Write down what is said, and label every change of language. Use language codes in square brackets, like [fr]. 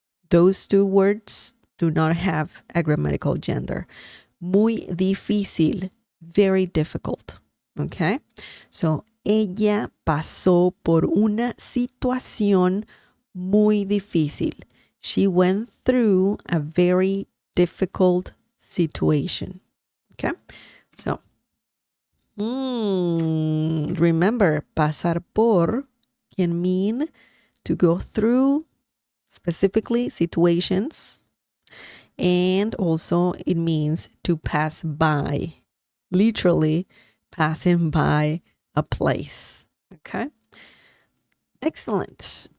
[en] Those two words do not have a grammatical gender. [es] Muy difícil, [en] very difficult. Okay? [es] So, ella pasó por una situación muy difícil. [en] She went through a very difficult situation. Okay? So, remember, pasar por can mean to go through specifically situations, and also it means to pass by, literally passing by a place. Okay? Excellent.